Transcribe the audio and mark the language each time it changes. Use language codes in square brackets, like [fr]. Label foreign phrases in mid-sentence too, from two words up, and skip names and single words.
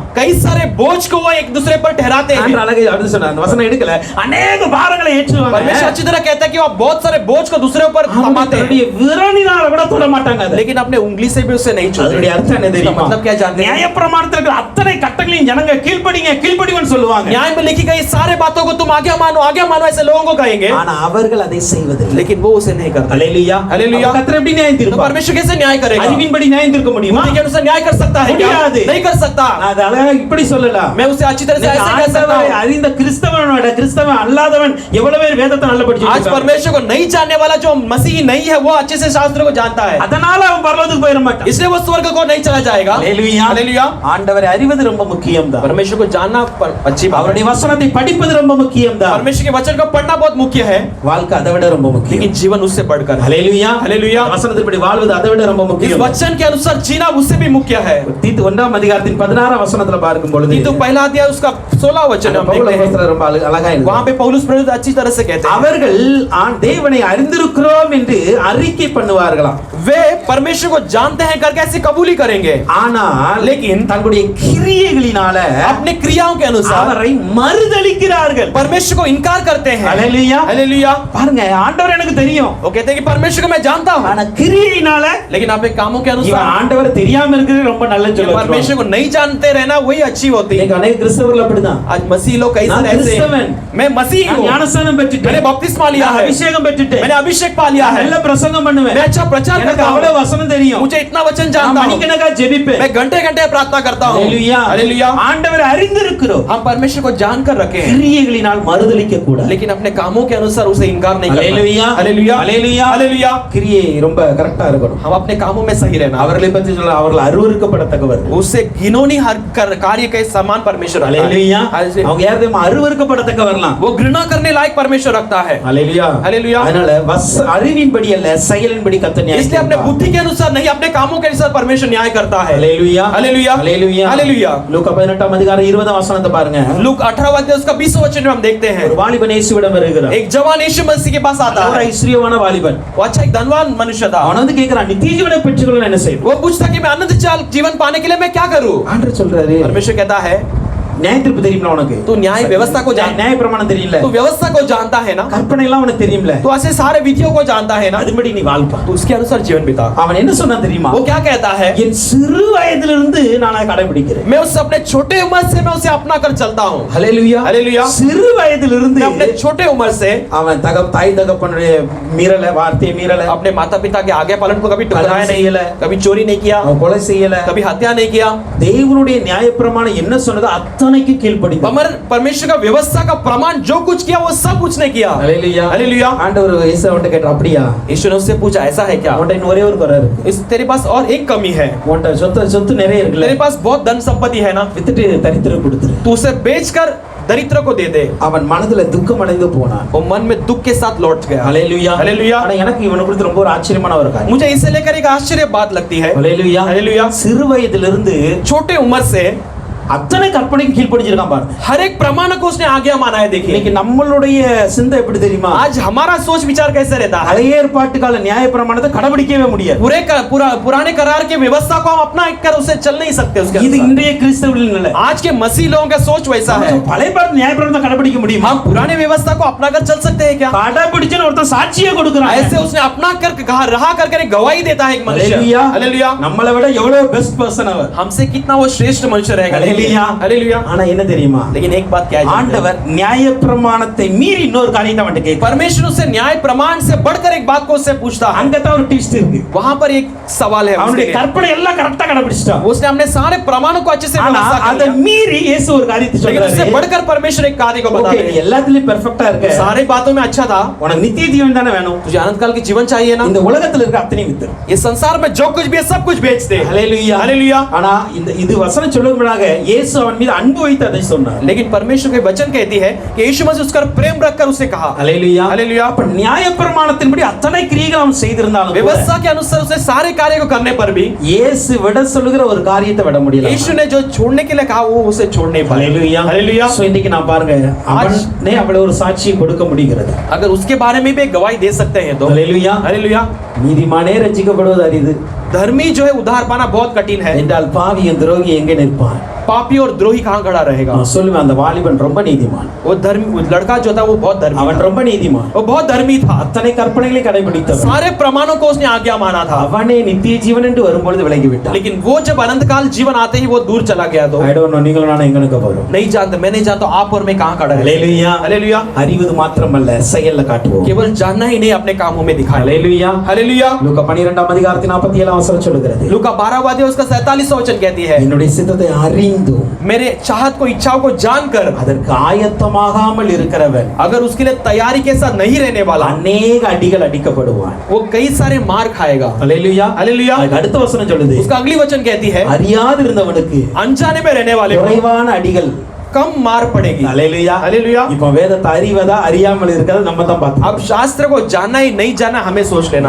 [hi] कई सारे बोझ को वो एक दूसरे पर ठहराते हैं। [ta] ஆண்டவர் அழகா அப்படி சொன்னார். அந்த வசனம் எடுக்கல. அநேக பாரங்களை ஏற்றுவாங்க. [hi] परमेश्वर अच्छी तरह कहता है कि वो बहुत सारे बोझ को दूसरे ऊपर थमाते हैं, [ta] அவருடைய விரலினால கூட தொட மாட்டாங்க அதை. [hi] लेकिन अपने उंगली से भी उसे नहीं छूते। [ta] அதனுடைய அர்த்தம் என்ன [hi] इसका [ta] தெரியுமா? [hi] मतलब क्या जानते हैं? [ta] நியாயப்பிரமாணத்துல இருக்கிற அத்தனை கட்டளையும் ஜனங்க கீழ்ப்படிங்கன்னு சொல்லுவாங்க. [hi] न्याय में लिखी गई सारे बातों को तुम आज्ञा मानो ऐसे लोगों को कहेंगे, [ta] ஆனா அவர்கள் அதை செய்வதில்லை. [hi] लेकिन वो उसे नहीं करते। [ta] ஹalleluya. [hi] हालेलुया। [ta] கர்த்தர் எப்படி நியாயம் [hi] तो [ta] தீர்ப்பார்? [hi] परमेश्वर कैसे न्याय करेगा? [ta] அறிவின்படி நியாயம் தீர்க்க முடியுமா? [hi] बुद्धि के अनुसार न्याय कर सकता है क्या? [ta] முடியாது. [hi] नहीं कर सकता। [ta] நான் அதை அழகா இப்படி சொல்லலாம். [hi] मैं उसे अच्छी तरह से ऐसे कह सकता [ta] ஆண்டவரை [hi] हूं। [ta] அறிந்த கிறிஸ்தவன் அல்லாதவன் எவ்வளவு பேர் வேதத்தை நல்லா [hi] आज [ta] படிச்சிருக்காங்க. [hi] परमेश्वर को नहीं जानने वाला जो मसीही नहीं है वो अच्छे से शास्त्र को जानता है, [ta] அதனால அவன் பரலோகத்துக்கு போயிட மாட்டான். [hi] इसलिए वो स्वर्ग को नहीं चला जाएगा। [ta] ஹalleluya. [hi] हालेलुया। [ta] ஆண்டவரை அறிவது ரொம்ப முக்கியம் தான். [hi] परमेश्वर को जानना अच्छी बात है। [ta] அவருடைய வசனத்தை படிப்பது ரொம்ப முக்கியம் தான். [hi] परमेश्वर के वचन को पढ़ना बहुत मुख्य है, [ta] வாழ்க்கை அதை விட ரொம்ப முக்கியம். [hi] लेकिन जीवन उससे बढ़कर है। [ta] ஹalleluya. [hi] हालेलुया। [ta] வசனத்தின்படி வாழ்வது அதை விட ரொம்ப [hi] इस [ta] முக்கியம். [hi] वचन के अनुसार जीना उससे भी मुख्य है। [ta] தீத்து 1ஆம் அதிகாரத்தின் 16ஆம் வசனத்துல பார்க்கும் பொழுது [hi] तीतु पहला अध्याय उसका 16 वचन हम [ta] பவுல் [hi] देखते हैं, [ta] அப்போஸ்தலர் ரொம்ப அழகா எழுதுறார். [hi] वहां पे पौलुस प्रेरित अच्छी तरह से कहते हैं, [ta] அவர்கள் தேவனை அறிந்திருக்கிறோம் என்று அறிக்கை பண்ணுவார்களாம். [hi] वे परमेश्वर को जानते हैं करके ऐसी कबूली करेंगे, [ta] ஆனால் [hi] लेकिन [ta] தங்களுடைய கிரியைகளினால [hi] अपने क्रियाओं के अनुसार [ta] அவரை மறுதலிக்கிறார்கள். [hi] परमेश्वर को इनकार करते हैं। [ta] ஹalleluya. [hi] हालेलुया। [ta] பாருங்க, ஆண்டவர் எனக்கு தெரியும், [hi] वो कहते हैं कि परमेश्वर को मैं जानता हूं, [ta] ஆனா கிரியையினால [hi] लेकिन अपने कामों के [ta] இவன் [hi] अनुसार [ta] ஆண்டவர் தெரியாம இருக்கிறது ரொம்ப நல்லது [hi] ये [ta] சொல்லுவாங்க. [hi] परमेश्वर को नहीं जानते रहना वही अच्छी होती है। [ta] இன்னைக்கு अनेक கிறிஸ்தவர்கள் அப்படிதான். [hi] आज मसीह लोग कई [ta] நான் [hi] सारे ऐसे हैं, [ta] கிறிஸ்தவன், [hi] मैं मसीह [ta] நான் [hi] हूं, [ta] ஞானஸ்நானம் [hi] मैंने [ta] பெற்றுட்டேன், [hi] बपतिस्मा लिया [ta] நான் [hi] है, [ta] அபிஷேகம் பெற்றுட்டேன், [hi] मैंने अभिषेक पा लिया है, [ta] நல்ல பிரசங்கம் பண்ணுவேன், [hi] मैं अच्छा प्रचार [ta] எனக்கு [hi] करता [ta] அவ்வளவு [hi] हूं, [ta] வசனம் தெரியும், [hi] मुझे इतना वचन [ta] நான் [hi] जानता हूं, [ta] மணிக்கணக்கா ஜெபிப்பேன். [hi] मैं घंटे घंटे प्रार्थना करता हूं। [ta] ஹalleluya. [hi] हालेलुया। [ta] ஆண்டவரை அறிந்திருக்கிறோம், [hi] हम परमेश्वर को जानकर रखे हैं, [ta] கிரியைகளினால் மறுதலிக்க கூடாது. [hi] लेकिन अपने कामों के अनुसार उसे इनकार नहीं करना। [ta] ஹalleluya. [hi] हालेलुया। [ta] ஹalleluya. [hi] हालेलुया। [ta] கிரியை ரொம்ப கரெக்டா இருக்கணும். [hi] हम अपने कामों में सही रहना, [ta] அவர்களை பற்றி சொல்ல அவர்கள் அருவருக்கப்படத்தக்கவர். [hi] उससे घिनौनी हर कार्य के समान परमेश्वर रखता है। [ta] ஹalleluya. [hi] हालेलुया। [ta] அவங்க யாரும் அருவருக்கப்படத்தக்கவரலாம். [hi] वो घृणा करने लायक परमेश्वर रखता है। [ta] ஹalleluya. [hi] हालेलुया। [ta] அதனால அறிவின்படி அல்ல செயலின்படி கர்த்தர் நியாயம் [hi] इसलिए अपने [ta] தீர்ப்பார். [hi] बुद्धि के अनुसार नहीं, अपने कामों के अनुसार परमेश्वर न्याय करता है। [ta] ஹalleluya. [hi] हालेलुया। [ta] ஹalleluya. [hi] हालेलुया। [ta] லூக்கா 18ஆம் அதிகாரம் 20ஆம் வசனத்தை பாருங்க. [hi] लूक 18 अध्याय उसका 20 वचन में हम देखते हैं, [ta] ஒரு வாலிபன் இயேசுவிடம் வருகிறார். [hi] एक जवान यीशु मसीह के पास आता [ta] ஒரு [hi] है। [ta] ஐஸ்வரியமான வாலிபன். [hi] वो अच्छा एक धनवान मनुष्य था। [ta] அவன் வந்து கேக்குறான், நித்திய ஜீவனை பெற்றுக்கொள்ள என்ன செய்யணும்? [hi] वो पूछता कि मैं अनंत जीवन पाने के लिए मैं क्या करूं? [ta] ஆண்டவர் சொல்றாரு, [hi] परमेश्वर कहता है [ta] நியாய தீர்ப்பு தெரியுமா உனக்கு? [hi] तू न्याय व्यवस्था को जान, [ta] நியாய பிரமாணம் தெரியல, [hi] तू व्यवस्था को जानता है ना, [ta] கற்பனை எல்லாம் உனக்கு தெரியும்ல, [hi] तू ऐसे सारे विधियों को जानता है ना, [ta] அதுபடி நீ வாழ்ப்பா. [hi] तो उसके अनुसार जीवन बिता। [ta] அவன் என்ன சொன்னான் தெரியுமா? [hi] वो क्या कहता है, [ta] என் சிறு வயதிலிருந்து நான் அதை கடைபிடிக்கிறேன். [hi] मैं उस अपने छोटे उम्र से मैं उसे अपना कर चलता हूं। [ta] ஹalleluya. [hi] हालेलुया। [ta] சிறு வயதிலிருந்து [hi] मैं अपने छोटे उम्र से [ta] அவன் தாய் தகப்பனுடைய மீறல, வார்த்தையை மீறல, [hi] अपने माता पिता के आज्ञा पालन को कभी कलम टुकराया नहीं, [ta] செய்யல, [hi] कभी चोरी नहीं किया, [ta] அவன் கொலை செய்யல, [hi] कभी हत्या नहीं किया। [ta] தேவனுடைய நியாயப்பிரமாணம் என்ன சொன்னதோ அத்தனைக்கு கீழ்ப்படிந்தான். [hi] परमेश्वर का व्यवस्था का प्रमाण जो कुछ किया वो सब कुछ ने किया। [ta] ஹalleluya. [hi] हालेलुया। [ta] ஆண்டவர் இயேசுவிட்ட கேட்டார், அப்படியா? [hi] यीशु ने उससे पूछा ऐसा है क्या? [ta] உன்கிட்ட இன்னும் ஒரே ஒரு குறை இருக்கு. [hi] इस तेरे पास और एक कमी है, [ta] உன்கிட்ட சொத்து நிறைய இருக்குல்ல, [hi] तेरे पास बहुत धन संपत्ति है ना, [ta] வித்துட்டு தரித்திரம் கொடுத்துரு. [hi] तू उसे बेचकर दरिद्र को दे दे। [ta] அவன் மனதுல துக்கம் அடைந்து போனான். [hi] वो मन में दुख के साथ लौट गया। [ta] ஹalleluya. [hi] हालेलुया। [ta] ஆனா எனக்கு இவனை குறித்து ரொம்ப ஒரு ஆச்சரியமான ஒரு காரியம். [hi] मुझे इसे लेकर एक आश्चर्य बात लगती है। [ta] ஹalleluya. [hi] हालेलुया। [ta] சிறு வயதிலிருந்து [hi] छोटे उम्र से [ta] அத்தனை கற்பனைக்கு கீழ்ப்படிஞ்சிருக்கான் பாருங்க. [hi] हर एक प्रमाण को उसने आज्ञा माना है। देखिए [ta] இன்னைக்கு நம்மளுடைய சிந்தை எப்படி தெரியுமா? [hi] आज हमारा सोच विचार कैसे रहता है, [ta] பழைய ஏற்பாட்டு கால நியாயப்பிரமாணத்தை கடைபிடிக்கவே முடியாது. [hi] पुराने करार के व्यवस्था को हम अपना कर उसे चल नहीं सकते उसके [ta] இது [hi] अनुसार। [ta] இன்றைய கிறிஸ்தவர்களின் நிலை. [hi] आज के मसीह लोगों का सोच वैसा है। [ta] பழைய ஏற்பாட்டு நியாயப்பிரமாணத்தை கடைபிடிக்க முடியுமா? [hi] हम पुराने व्यवस्था को अपना कर चल सकते हैं क्या? [ta] கடைபிடிச்சன ஒருத்தன் சாட்சியே கொடுக்கறான். [hi] ऐसे उसने अपना कर कहा रहा कर कर गवाही देता है एक मनुष्य। [ta] हालेलुया. [hi] हालेलुया। [ta] நம்மளை விட எவ்வளவு [en] best person [ta] அவர். [hi] हमसे कितना वो श्रेष्ठ मनुष्य रहेगा। [ta] हालेलुया. [hi] हालेलुया। [ta] ஆனா என்ன தெரியுமா? [hi] लेकिन एक बात क्या है, [ta] ஆண்டவர் நியாயப்பிரமாணத்தை மீறி இன்னொரு காரியத்தை அவன்கிட்ட கேட்கிறார். [hi] परमेश्वर उससे न्याय प्रमाण से बढ़कर एक बात को उससे पूछता है। [ta] அங்க தான் ஒரு ட்விஸ்ட் இருக்கு. [hi] वहां पर एक सवाल है [ta] அவனுடைய [hi] उसके लिए। [ta] கற்பனை எல்லாம் கரெக்ட்டா கடைபிடிச்சிட்டான். [hi] उसने अपने सारे प्रमाणों को अच्छे से [ta] ஆனா [hi] व्यवस्था कर [ta] அதை [hi] लिया। [ta] மீறி இயேசு ஒரு காரியத்தை [hi] लेकिन उससे [ta] சொல்றாரு. [hi] बढ़कर परमेश्वर एक कार्य को बता [ta] ஓகே, [hi] रहे [ta] நீ [hi] हैं। [ta] எல்லாத்துலயும் பெர்ஃபெக்ட்டா இருக்க. [hi] सारे बातों में अच्छा था, [ta] உனக்கு நித்திய ஜீவன் தானே வேணும். [hi] तुझे अनंत काल की जीवन चाहिए ना। [ta] இந்த உலகத்துல இருக்க அத்தனையும் வித்து. [hi] ये संसार में जो कुछ भी है सब कुछ बेच दे। [ta] ஹalleluya. [hi] हालेलुया। [ta] ஆனா இது வசனம் சொல்லும்படியாக இயேசு அவன் மீது அன்பு வைத்து அதை சொன்னார். [hi] लेकिन परमेश्वर के वचन कहती है कि यीशु मसीह उसका प्रेम रखकर उसे कहा। [ta] அல்லேலூயா. [hi] हालेलुया। [ta] அப்ப நியாயப்பிரமாணத்தின்படி அத்தனை கிரியைகள் அவன் செய்திருந்தாலும் கூட [hi] व्यवस्था के अनुसार उसे सारे कार्य को करने पर भी [ta] இயேசு விட சொல்லுகிற ஒரு காரியத்தை விட முடியல. [hi] यीशु ने जो छोड़ने के लिए कहा वो उसे छोड़ नहीं पाया। [ta] அல்லேலூயா. [hi] हालेलुया। [ta] சோ இன்னைக்கு நான் பாருங்க அவனே அவளை ஒரு சாட்சியை கொடுக்க முடிகிறது. [hi] अगर उसके बारे में भी एक गवाही दे सकते हैं तो [ta] அல்லேலூயா. [hi] हालेलुया। [ta] நீதிமானே ரட்சிக்கப்படுவது அரிது [hi] धर्मी जो है उद्धार पाना बहुत कठिन है। [ta] என்றால் பாவியும் துரோகி எங்கே நிற்பான்? [hi] पापी और द्रोही कहाँ खड़ा रहेगा? [ta] நான் சொல்லுவேன் அந்த வாலிபன் ரொம்ப நீதிமான். [hi] वो धर्मी लड़का जो था वो बहुत धर्मी [ta] அவன் [hi] था। [ta] ரொம்ப நீதிமான். [hi] वो बहुत धर्मी था। [ta] அத்தனை கற்பனைகளை கடைபிடித்தவன். [hi] सारे प्रमाणों को उसने आज्ञा माना था। [ta] அவனே நித்திய ஜீவன் என்று வரும்பொழுது விலகி விட்டான். [hi] लेकिन वो जब अनंत काल जीवन आते ही वो दूर चला गया तो [en] I don't know [ta] நீங்களும் நானும் எங்க நிற்க போறோம். [hi] नहीं जानते, मैं नहीं जानता आप और मैं कहाँ खड़ा है। [ta] ஹalleluya. [hi] हालेलुया। [ta] அறிவது மாத்திரமல்ல செயல்ல காட்டுவோம். [hi] केवल जानना ही नहीं अपने कामों में दिखाए। [ta] ஹalleluya. [hi] हालेलुया। [ta] லூக்கா 12ஆம் அதிகாரத்தின் 47ஆம் வசனம் சொல்லுகிறது. [hi] लूका 12 अध्याय उसका 47वां वचन कहती है, [ta] என்னுடைய சித்தத்தை அறிந்து [hi] मेरे चाहत को इच्छाओं को जानकर [ta] அதற்கு ஆயத்தமாகாமல் இருக்கிறவன் [hi] अगर उसके लिए तैयारी के साथ नहीं रहने वाला [ta] அநேக அடிகள் அடிக்கப்படுவான். [hi] वो कई सारे मार खाएगा। [ta] ஹalleluya. [hi] हालेलुया। [ta] அதுக்கு அடுத்த வசனம் சொல்லுது. [hi] उसका अगली वचन कहती है, [ta] அறியாது இருந்தவனுக்கு [hi] अनजाने में रहने वाले को [ta] குறைவான அடிகள். [hi] कम मार पड़ेगी। [ta] ஹalleluya. [hi] हालेलुया। [ta] இப்போ வேதத்தை அறிவதா அறியாமல் இருக்கிறத நம்ம தான் பார்த்தோம். [hi] अब शास्त्र को जानना ही नहीं जानना हमें सोच लेना।